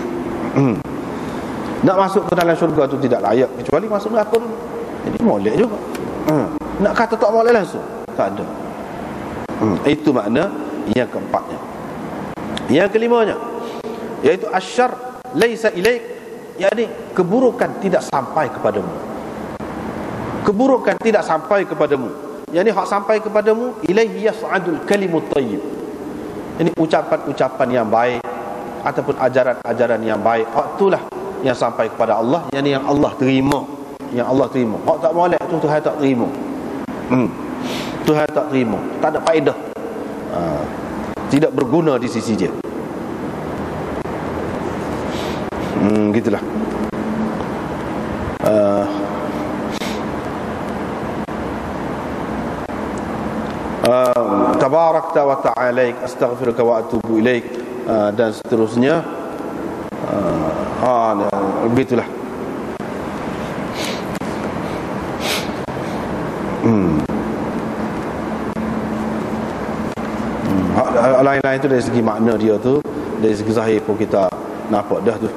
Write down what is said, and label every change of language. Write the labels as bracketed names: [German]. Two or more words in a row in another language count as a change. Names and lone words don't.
[Malay] Nak masuk ke dalam syurga tu tidak layak kecuali masuk neraka dulu. Jadi molek juga. Nak kata tak molek langsung, tak ada. Itu makna yang keempatnya. Yang kelimanya, iaitu [Arabic] الشر ليس إليك, [Malay] yakni keburukan tidak sampai kepadamu. Keburukan tidak sampai kepadamu, yakni hak sampai kepadamu, [Arabic] إليه يصعد الكلم الطيب. [Malay] Ini ucapan-ucapan yang baik ataupun ajaran-ajaran yang baik, hak itulah yang sampai kepada Allah, yakni yang Allah terima. Yang Allah terima. Hak tak molek tu Tuhan tak terima. Tuhan tak terima, tak ada faedah, tidak berguna di sisi dia. Gitulah. [Arabic] تباركت وتعاليت أستغفرك وأتوب إليك, [Malay] dan seterusnya. Begitulah. Lain-lain tu dari segi makna dia tu, dari segi zahir pun kita nampak dah tu.